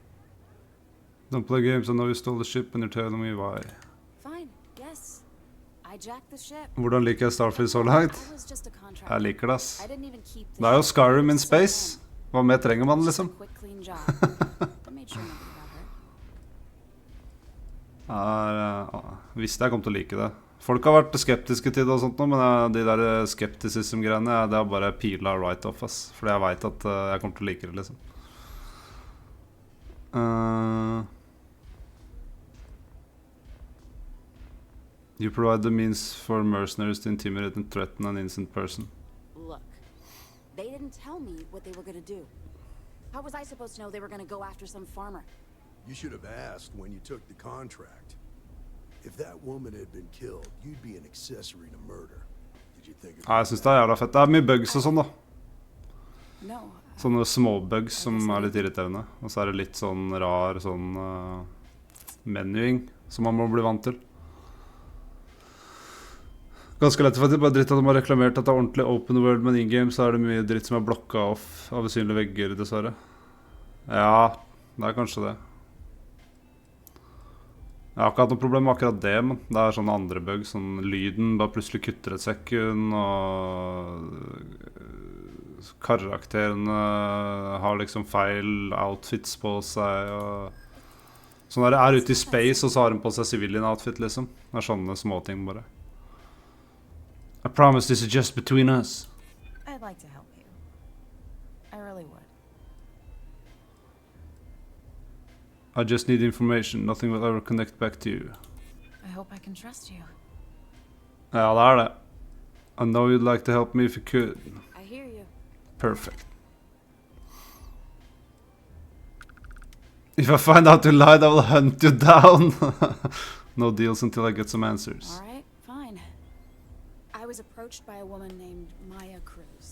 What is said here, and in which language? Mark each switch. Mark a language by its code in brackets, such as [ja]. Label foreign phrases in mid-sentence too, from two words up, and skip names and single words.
[en] Don't play games. I know you stole the ship and you're telling me why. Fine, yes. I jacked the ship. [no] Hvordan liker jeg Starfield så langt? [en] I was just a contractor. [no] Jeg liker det, ass. [en] I didn't even keep the [no] Det er jo [en] ship. [no] Skyrim in [en] So [no] space. Hva mer trenger man, [en] just a [no] liksom? [en] quick, clean job. I made sure nobody got hurt. [no] Visste jeg kom til å like det. Folk har vært skeptiske til det og sånt nå, men de der skepticism-greiene, det er bare pila [en] right off, [no] ass. Fordi jeg vet at jeg kommer til å like det, liksom. [en] You provide the means for mercenaries to intimidate and threaten an innocent person. Look, they didn't tell me what they were gonna do. How was I supposed to know they were gonna go after some farmer? You should have asked when you took the contract. If that woman had been killed, you'd be an accessory to murder. Did you think of [no] Ja, jeg synes det er jævla fett. Det er mye bugs og sånn da. [en] No. [no] Sånne små bugs som er litt irriterende. Og så er det litt sånn rar sånn menuing som man må bli vant til. Ganske lett faktisk, bare dritt at de har reklamert at det er ordentlig [en] open world, [no] men in-game så er det mye dritt som er blokket off av usynlige vegger, dessverre. Ja, det er kanskje det. Jeg har ikke hatt noe problem med akkurat det, men det er sånne andre bugs, sånn lyden bare plutselig kutter et sekund, og karakterene har liksom feil outfits på seg, og sånn der, er ute i space, og så har de på seg [en] civilian outfit, [no] liksom. Det er sånne små ting bare. [en] I promise this is just between us. I'd like to help you. I really would. I just need information. Nothing will ever connect back to you. I hope I can trust you. [no] Ja, det er det. [en] I know you'd like to help me if you could. I hear you. Perfect. If I find out you lied, I will hunt you down. No deals until I get some answers. All right, fine. I was approached by a woman named Maya Cruz.